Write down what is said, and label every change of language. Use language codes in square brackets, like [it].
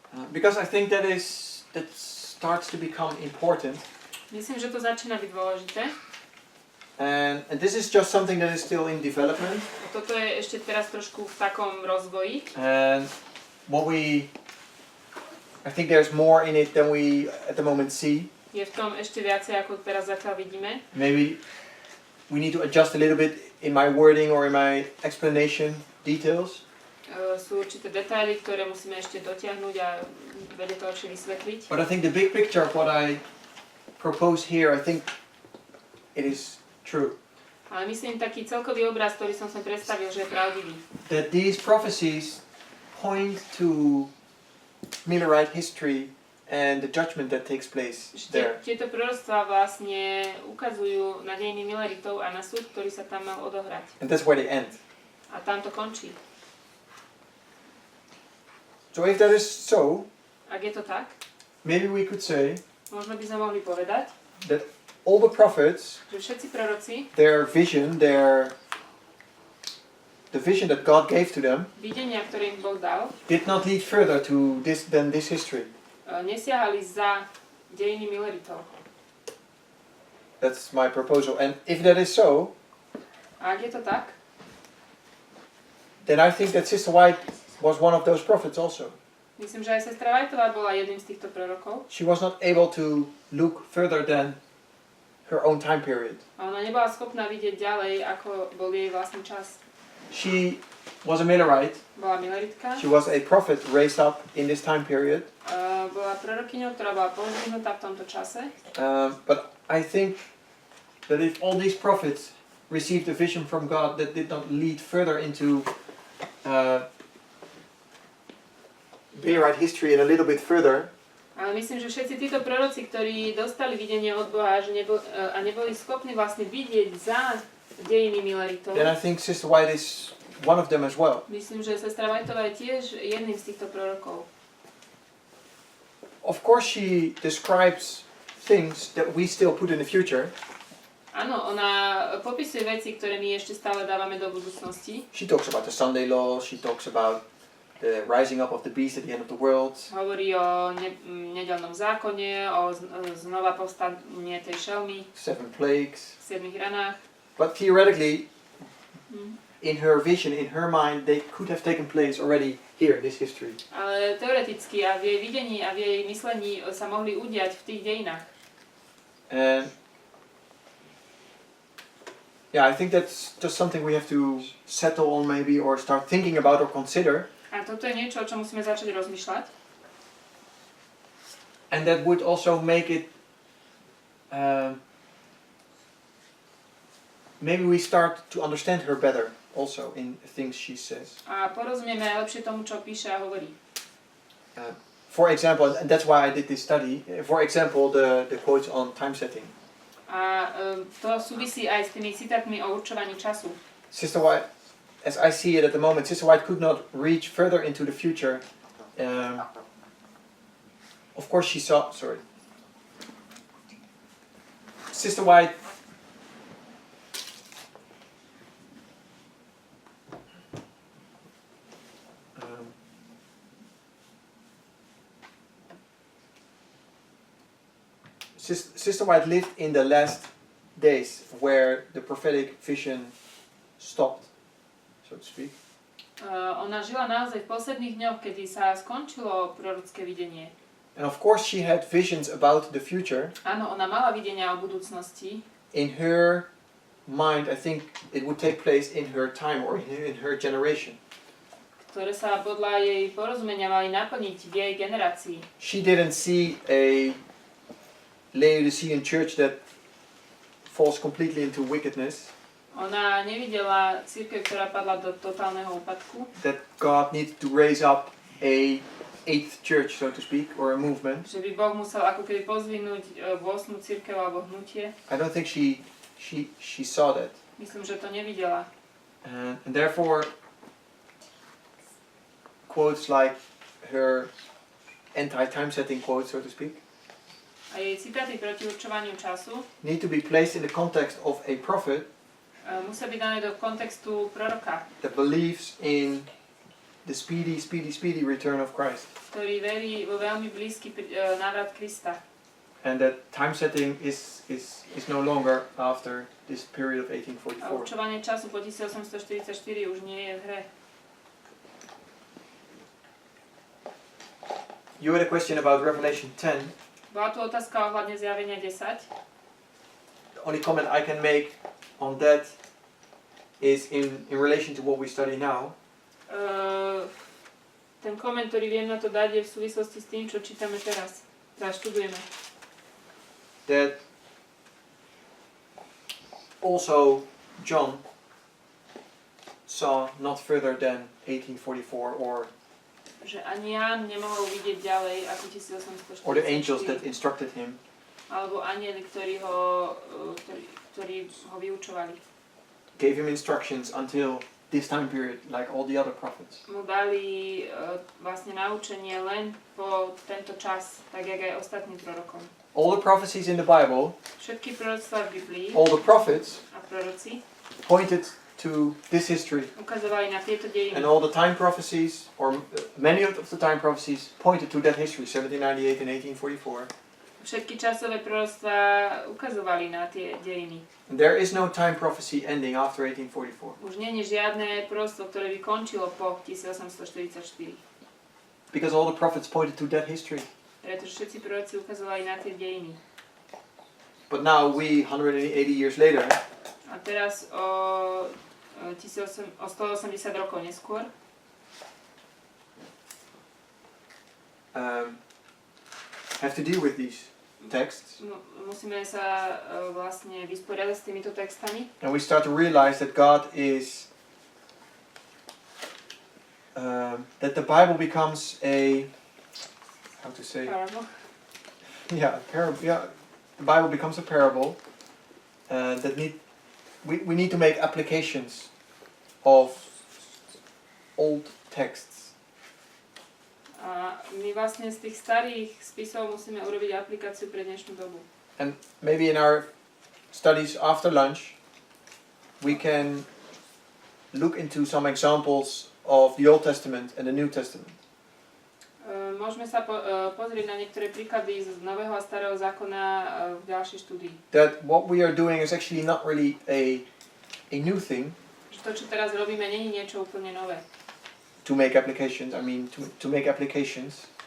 [en] Because I think that starts to become important, [sk] Myslím, že to začína byť dôležité. [en] and this is just something that is still in development. [sk] Toto je ešte teraz trošku v takom rozvoji. [en] And I think there's more in it than we at the moment see. [sk] Je v tom ešte viacej, ako teraz zatiaľ vidíme. [en] Maybe we need to adjust a little bit in my wording or in my explanation details. [sk] Sú určité detaily, ktoré musíme ešte dotiahnuť a vedieť to lepšie vysvetliť. [en] But I think the big picture of what I propose here, I think it is true. [sk] Ale myslím, taký celkový obraz, ktorý som sem predstavil, že je pravdivý. [en] That these prophecies point to Millerite history and the judgment that takes place there. [sk] Tieto proroctvá vlastne ukazujú na dejiny Milleritov a na súd, ktorý sa tam mal odohrať. [en] And that's where they end. [sk] A tam to končí. [en] So if that is so, [sk] Ak je to tak, [en] maybe we could say [sk] možno by sme mohli povedať, [en] that all the prophets, [sk] že všetci proroci, [en] their vision, their the vision that God gave to them [sk] videnia, ktoré im Boh dal, [en] did not lead further to this history. [sk] nesiahali za dejiny Milleritov. [en] That's my proposal. And if that is so, [sk] A ak je to tak, [en] then I think that Sister White was one of those prophets also. [sk] myslím, že aj sestra Whiteová bola jedným z týchto prorokov. [en] She was not able to look further than her own time period. [sk] A ona nebola schopná vidieť ďalej, ako bol jej vlastný čas. [en] She was a Millerite. [sk] Bola Milleritka. [en] She was a prophet raised up in this time period. [sk] Bola prorokyňou, ktorá bola pozdvihnutá v tomto čase. [en] But I think that if all these prophets received a vision from God that did not lead further into Millerite history and a little bit further, [sk] Ale myslím, že všetci títo proroci, ktorí dostali videnie od Boha a neboli schopní vlastne vidieť za dejiny Milleritov, [en] then I think Sister White is one of them as well. [sk] myslím, že sestra Whiteová je tiež jedným z týchto prorokov. [en] Of course she describes things that we still put in the future. [sk] Áno, ona popisuje veci, ktoré my ešte stále dávame do budúcnosti. [en] She talks about the Sunday law, she talks about the rising up of the beast at the end of the world. [sk] Hovorí o nedeľnom zákone, o znova povstanie tej šelmy, [en] 7 plagues. [sk] v 7 ranách. [en] But theoretically, in her vision, in her mind, they could have taken place already here in this history. [sk] Ale teoreticky a v jej videní a v jej myslení sa mohli udiať v tých dejinách. [en] And yeah, I think that's just something we have to settle on maybe or start thinking about or consider. [sk] A toto je niečo, o čom musíme začať rozmýšľať. [en] And that would also make it maybe we start to understand her better also in things she says. [sk] A porozumieme aj lepšie tomu, čo píše a hovorí. [en] For example, and that's why I did this study, for example, the quotes on time setting. [sk] A to súvisí aj s tými citátmi o určovaní času. [en] Sister White, as I see it at the moment, Sister White could not reach further into the future. Of course she saw, Sister White Sister White lived in the last days where the prophetic vision stopped, so to speak. [sk] Ona žila naozaj v posledných dňoch, kedy sa skončilo prorocké videnie. [en] And of course she had visions about the future. [sk] Áno, ona mala videnia o budúcnosti. [en] In her mind, I think it would take place in her time or in her generation. [sk] Ktoré sa podľa jej porozumenia mali naplniť v jej generácii. [en] She didn't see a Laodicean church that falls completely into wickedness. [sk] Ona nevidela cirkev, ktorá padla do totálneho úpadku. [en] That God needed to raise up a 8th church, so to speak, or a movement. [sk] Že by Boh musel ako keby pozvinúť 8. cirkev alebo hnutie. [en] I don't think she saw that. [sk] Myslím, že to nevidela. [en] And therefore, quotes like her anti-time setting quotes, so to speak, [sk] A jej citáty proti určovaniu času [en] need to be placed in the context of a prophet [sk] musia byť dané do kontextu proroka, [en] that believes in the speedy return of Christ. [sk] ktorý verí vo veľmi blízky návrat Krista. [en] And that time setting is no longer after this period of [sk] A 1844. určovanie času po 1844 už nie je v hre. [en] You had a question about Revelation 10. [sk] Bola tu otázka ohľadne zjavenia 10. [en] The only comment I can make on that is in relation to what we study now. [sk] Ten koment, ktorý viem na to dať, je v súvislosti s tým, čo čítame teraz. Teraz študujeme. [en] That also John saw not further than 1844 [sk] Že ani Ján nemohol vidieť ďalej ako 1844. [en] or the angels that instructed him. [sk] Alebo anieli, ktorí ho vyučovali. [en] Gave him instructions until this time period, like all the other prophets. [sk] Mu dali vlastne naučenie len po tento čas, tak jak aj ostatným prorokom. [en] All the prophecies in the Bible, [sk] Všetky proroctvá v Biblii [en] all the prophets [sk] a proroci [en] pointed to this history. [sk] Ukazovali na tieto dejiny. [en] And all the time prophecies, or many of the time prophecies, pointed to that history, 1798 and 1844. [sk] Všetky časové proroctvá ukazovali na tie dejiny. [en] And there is no time prophecy ending after 1844. [sk] Už nie je žiadne proroctvo, ktoré by končilo po 1844. [en] Because all the prophets pointed to that history. [sk] Pretože všetci proroci ukazovali na tie dejiny. [en] But now we, 180 years later, [sk] A teraz o 180 rokov neskôr [en] have to deal with these texts. [sk] musíme sa vlastne vysporiadať s týmito textami. [en] And we start to realize that God is that the Bible becomes a, how to say, Parable. yeah, a parable. Yeah, the Bible becomes a parable that we need to make applications of old texts. [sk] A my vlastne z tých starých spisov musíme urobiť aplikáciu pre dnešnú dobu. [en] And maybe in our studies after lunch, we can look into some examples of the Old Testament and the New Testament. [sk] Môžeme sa pozrieť na niektoré príklady z Nového a Starého zákona v ďalšej štúdii. [en] That what we are doing is actually not really a new thing. [sk] Že to, čo teraz robíme, nie je niečo úplne nové. [en] To make applications, to make applications.